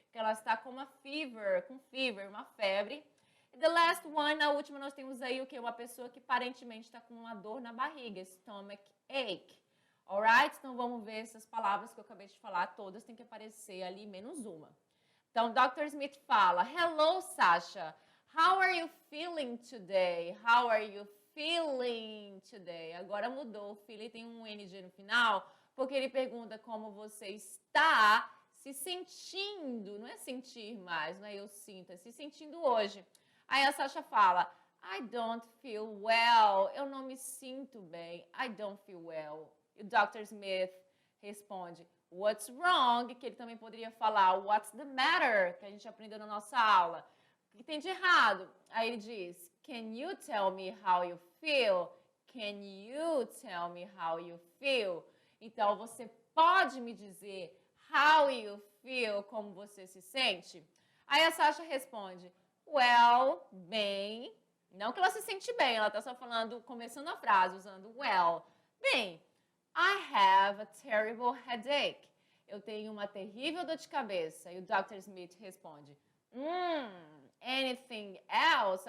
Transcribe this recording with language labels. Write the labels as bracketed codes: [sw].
[pt] Que ela está com uma fever, uma febre. [en] The last one, [pt] na última, nós temos aí o que? Uma pessoa que aparentemente está com uma dor na barriga, stomach ache. Alright? Então, vamos ver essas palavras que eu acabei de falar, todas têm que aparecer ali, menos uma. Então, Dr. Smith fala, hello, Sasha. [en] How are you feeling today? How are you feeling today? [pt] Agora mudou, o feeling tem um NG no final, porque ele pergunta como você está se sentindo. Não é sentir mais, não é eu sinto, é se sentindo hoje. Aí a Sasha fala, [en] I don't feel well. [pt] Eu não me sinto bem. [en] I don't feel well. [pt] E o Dr. [en] Smith responde, what's wrong? [pt] Que ele também poderia falar, [en] what's the matter? [pt] Que a gente aprendeu na nossa aula. O que tem de errado? Aí ele diz, [en] can you tell me how you feel? Can you tell me how you feel? [pt] Então, você pode me dizer [en] how you feel, [pt] como você se sente? Aí a Sasha responde, well, bem. Não que ela se sente bem, ela está só falando, começando a frase, usando well. [en] Bem, I have a terrible headache. [pt] Eu tenho uma terrível dor de cabeça. E o Dr. [en] Smith responde, anything else?